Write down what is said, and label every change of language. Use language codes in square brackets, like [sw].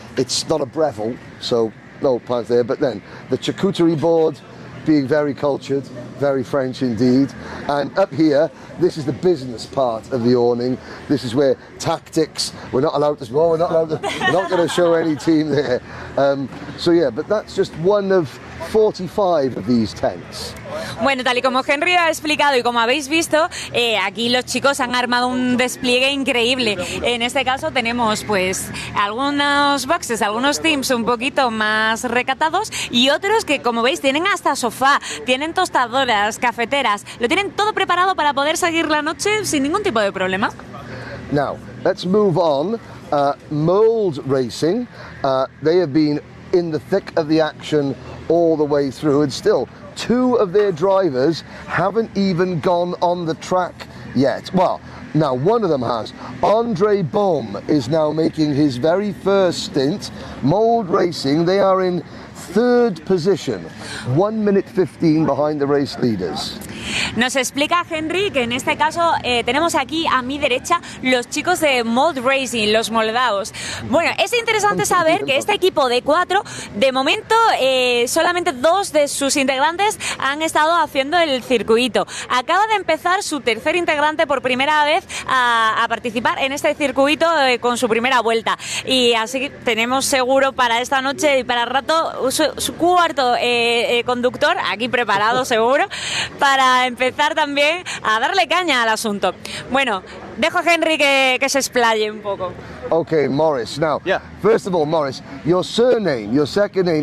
[en] It's not a Breville, so no plans there. But then the charcuterie board, being very cultured, very French indeed. And up here, this is the business part of the awning. This is where tactics, we're not going to show any team there. But that's just one of 45 of these tents. [es] Bueno, tal y como Henry ha explicado y como habéis visto, aquí los chicos han armado un despliegue increíble. En este caso tenemos pues algunos boxes, algunos teams un poquito más recatados y otros que, como veis, tienen hasta sofá, tienen tostadoras, cafeteras, lo tienen todo preparado para poder seguir la noche sin ningún tipo de problema. [en] Now, let's move on. Mold racing, they have been in the thick of the action all the way through, and still 2 of their drivers haven't even gone on the track yet. Well, now one of them has. Andre Baum is now making his very first stint. Mold Racing, they are in 3rd position, 1 minute 15 behind the race leaders. [es] Nos explica Henry que en este caso tenemos aquí a mi derecha los chicos de Mold Racing, los moldados. Bueno, es interesante saber que este equipo de 4, de momento solamente 2 de sus integrantes han estado haciendo el circuito. Acaba de empezar su tercer integrante por primera vez a participar en este circuito con su primera vuelta. Y así tenemos seguro para esta noche y para el rato su cuarto conductor aquí preparado seguro para a empezar también a darle caña al asunto. Bueno, dejo a Henry que se explaye un poco. [en] Okay, Morris. Now, Yeah. first of all, Morris, your surname, your second name